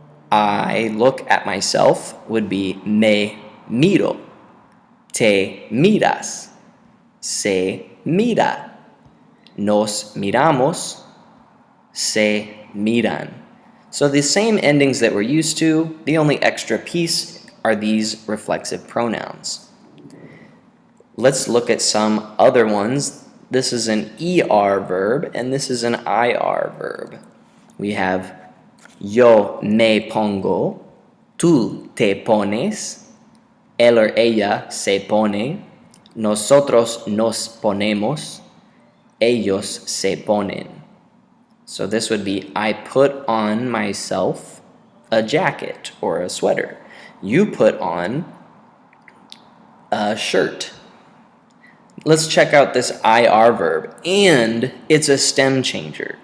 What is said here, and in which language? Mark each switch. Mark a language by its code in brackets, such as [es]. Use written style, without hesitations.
[en] I look at myself would be [es] me miro, te miras, se mira, nos miramos, se miran. [en] So the same endings that we're used to, the only extra piece are these reflexive pronouns. Let's look at some other ones. This is an ER verb and this is an IR verb. We have [es] yo me pongo, tú te pones, él or ella se pone, nosotros nos ponemos, ellos se ponen. [en] So this would be I put on myself a jacket or a sweater. You put on a shirt. let's check out this IR verb, and it's a stem changer.